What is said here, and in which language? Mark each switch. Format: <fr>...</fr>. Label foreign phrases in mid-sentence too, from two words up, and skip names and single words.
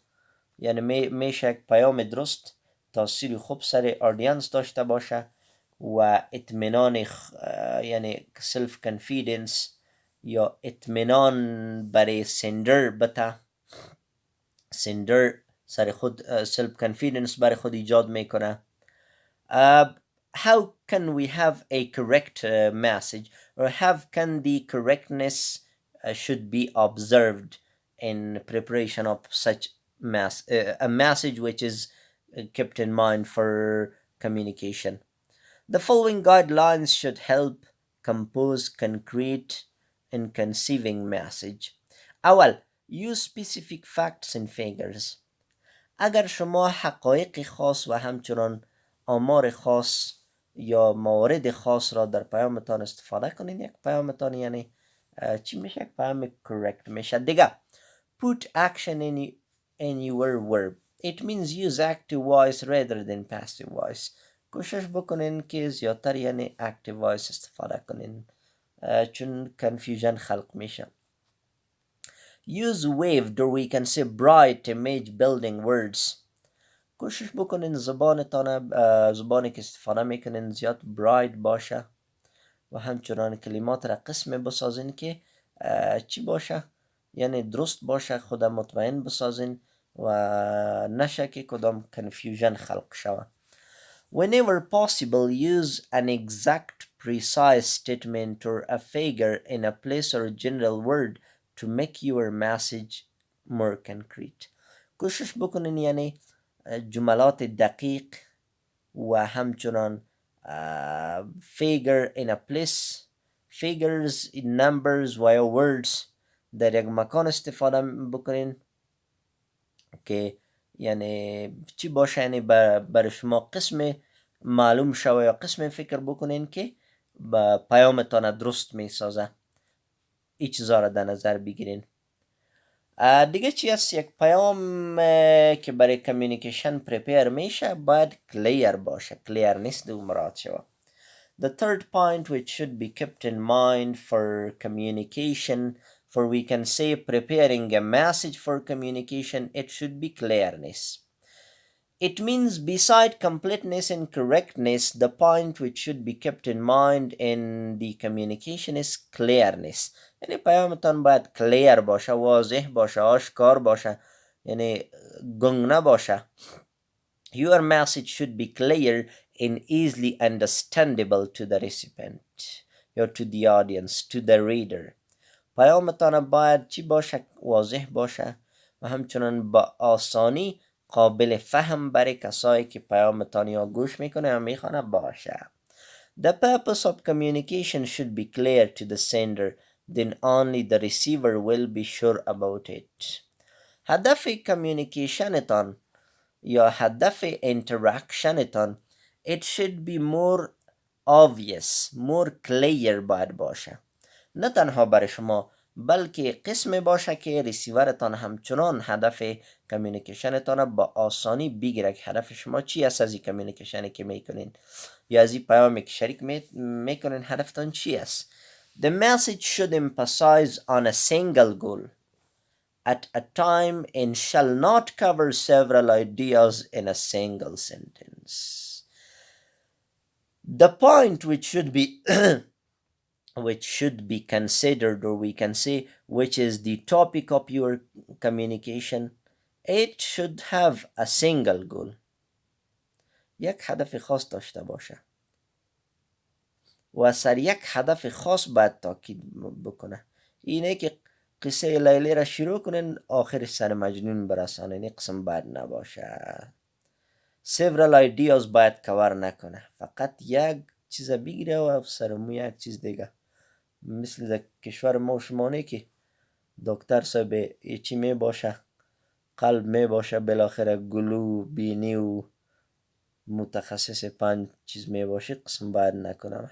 <fa>یعنی میشه یک پیام درست تاثیر خوب سر آدینس داشته باشه و اطمینان یعنی</fa> <en>self confidence</en> <fa>یا اطمینان برای سندر بته. سندر سر خود</fa> <en>self confidence</en> <fa>برای خود ایجاد میکنه.</fa> <en>How can we have a correct message, or how can the correctness should be observed in preparation of such a message which is kept in mind for communication? The following guidelines should help compose concrete and conceiving message.</en> <fa>اول,</fa> <en>use specific facts and figures.</en> <fa>اگر شما حقایق خاص و همچنان آمار خاص یا موارد خاص را در پیامتان استفاده کنید، یک پیامتان یعنی چی میشه؟ یک پیام correct میشه. دیگه</fa> <en>put action in your verb. It means use active voice rather than passive voice.</en> <fa>کوشش بکنین که زیادتر یعنی</fa> <en>active voice</en> <fa>استفاده کنین چون confusion خلق میشه.</fa> <en>Use waved, or we can say bright image building words.</en> <fa>کوشش بکنین زبانی که استفاده میکنین زیاد bright باشه و همچنان کلمات را قسم بسازین که چی باشه، یعنی درست باشه، خود مطمئن بسازین و نشه که کدام کنفیوژن خلق شوه.</fa> <en>Whenever possible, use an exact, precise statement or a figure in a place or a general word to make your message more concrete.</en> <fa>کوشش بکنین یعنی جملات دقیق و همچنان</fa> <en>figure in a place، figures in numbers</en> <fa>و یا words در یک مکان استفاده بکنین که یعنی چی باشه، یعنی برای شما قسم معلوم شوه یا قسم فکر بکنین که با پیامتان درست می سازه. این چیزا را در نظر بگیرین. دیگه چی هست؟ یک پیام که برای</fa> <en>communication prepare</en> <fa>میشه باید کلیر باشه، کلیر نیست دو مراد شوه.</fa> <en>The third point which should be kept in mind for communication, for we can say preparing a message for communication, it should be clearness. It means beside completeness and correctness, the point which should be kept in mind in the communication is clearness.</en> <fa>یعنی پیامتان باید clear باشه، واضح باشه، آشکار باشه، یعنی گنگ نباشه.</fa> <en>Your message should be clear and easily understandable to the recipient or to the audience, to the reader.</en> <fa>پیامتان باید چی باشه؟ واضح باشه و همچنان با آسانی قابل فهم برای کسایی که پیامتان یا گوش میکنه یا میخوانه باشه.</fa> <en>The purpose of communication should be clear to the sender, then only the receiver will be sure about it.</en> <fa>هدف کمیونیکیشنتان یا هدف اینتراکشنتان</fa> <en>it should be more obvious, more clear</en> <fa>باید باشه. نه تنها برای شما بلکه قسم باشه که ریسیورتان همچنان هدف کمیونیکیشنتان با آسانی بگیره که هدف شما چی است از این کمیونیکیشنی که میکنین یا از این پیامی که شریک میکنین هدفتان چی است.</fa> <en>The message should emphasize on a single goal at a time and shall not cover several ideas in a single sentence. The point which should be considered, or we can say which is the topic of your communication, it should have a single goal.</en> <fa>یک هدف خاص داشته باشه و سر یک هدف خاص باید تاکید بکنه. اینه که قصه لیلی را شروع کنین آخر سر مجنون برسانین، این قسم باید نباشه.</fa> <en>several ideas</en> <fa>باید کور نکنه، فقط یک چیز بگیره و سرمو یک چیز دیگه. مثل در کشور ما و شمانه که دکتر صاحب چی می باشه، قلب می باشه، بالاخره گلو بینی و متخصص 5 چیز می باشه، قسم باید نکنم.</fa>